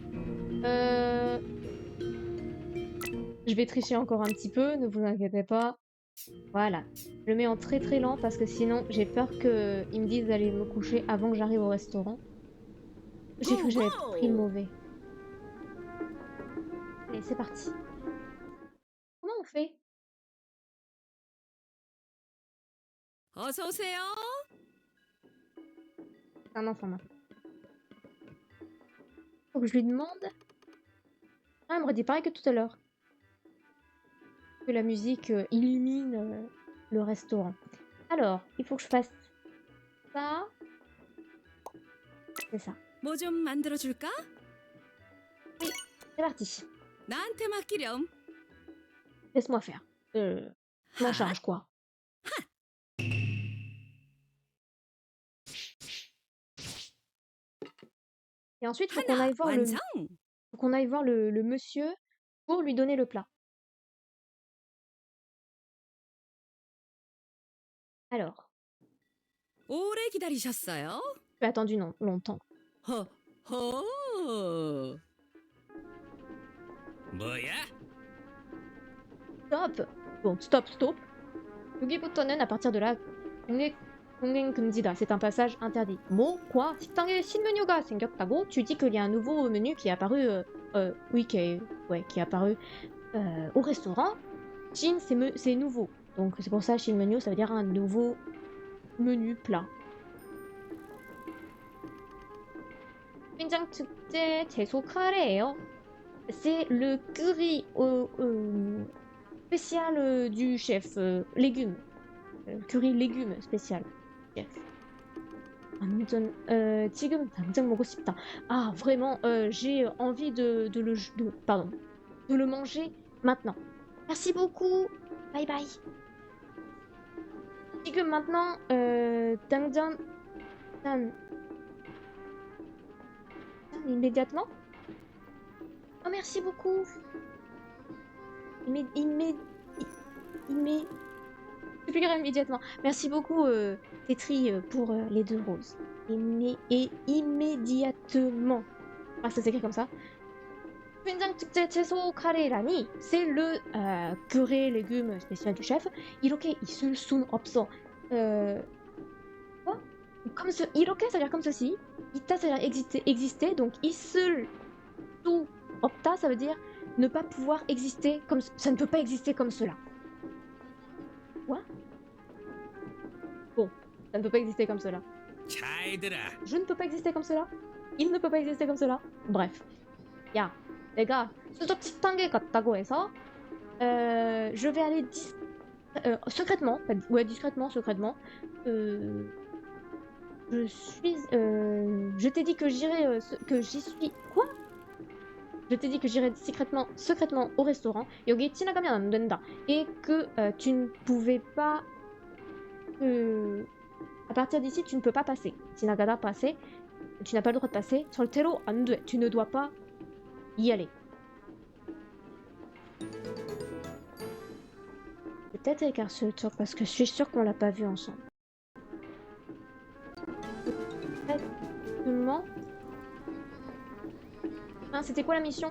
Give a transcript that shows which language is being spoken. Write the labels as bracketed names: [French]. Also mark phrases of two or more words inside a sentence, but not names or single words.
[French] Je vais tricher encore un petit peu, ne vous inquiétez pas. Voilà. Je le mets en très très lent parce que sinon j'ai peur qu'ils me disent d'aller me coucher avant que j'arrive au restaurant. J'ai cru que j'avais pris le mauvais. Allez, c'est parti. Comment on fait? [Korean] 어서 오세요. [French] C'est un enfant maintenant. Faut que je lui demande. Ah, elle me redit pareil que tout à l'heure. Que la musique illumine le restaurant. Alors, il faut que je fasse ça. C'est ça. [Korean] 뭐 좀 만들어 줄까? [French] C'est parti. [Korean] 나한테 맡기렴. [French] Laisse-moi faire. Je m'en charge quoi. Et ensuite, faut qu'on [Korean] 하나 [French] aille voir [Korean] 완성. [French] faut qu'on aille voir le monsieur pour lui donner le plat. Alors, [Korean] 오래 기다리셨어요? [French] j'ai attendu longtemps. 허허. [Korean] 뭐야? [French] Stop! Bon, stop, stop. 여기부터는 à partir de là, [Korean] 공행 금지다. [French] C'est un passage interdit. [Korean] 뭐? quoi? 식당에 신메뉴가 생겼다고? [French] Tu dis qu'il y a un nouveau menu qui est apparu, oui, qui est apparu au restaurant. Shin, c'est nouveau. Donc c'est pour ça, Shin menu, ça veut dire un nouveau menu plat. [Korean] 된장축제 채소 카레예요. [French] C'est le curry spécial du chef, légumes. curry légumes spécial. Chef. [Korean] 완전 지금 당장 먹고 싶다. [French] Ah vraiment, j'ai envie de le manger maintenant. Merci beaucoup. Bye bye. 지금 maintenant, 당장 immédiatement. Oh merci beaucoup. Immédiatement. Merci beaucoup Tetri pour les 2 roses. Immédiatement. Ah ça s'écrit comme ça. [Korean] 된장축제 채소 카레라니, [French] c'est le curry légumes spécial du chef. [Korean] 이렇게 있을 순 없어. [French] Quoi? Comme ce, 이렇게 ça veut dire comme ceci. 있다 ça veut dire exister. Donc [Korean] 있을 수 없다 [French] ça veut dire ne pas pouvoir exister comme ça ne peut pas exister comme cela. Quoi? Bon, ça ne peut pas exister comme cela. [Korean] 잘 들어. [French] Je ne peux pas exister comme cela. Il ne peut pas exister comme cela. Bref. [Korean] 야, 내가 수접 식당에 갔다고 해서 [French] je vais aller secrètement, ouais discrètement, secrètement. Je t'ai dit que j'irai, que j'y suis. Quoi? Je t'ai dit que j'irai secrètement au restaurant. [Korean] 여기 지나가면 안 된다. [French] Et que tu ne pouvais pas. À partir d'ici, tu ne peux pas passer. 지나가다 passer. Tu n'as pas le droit de passer. [Korean] 절대로 안 돼. [French] Tu ne dois pas y aller. peut-être avec Arthur parce que je suis sûre qu'on l'a pas vu ensemble. Exactement. Hein, c'était quoi la mission?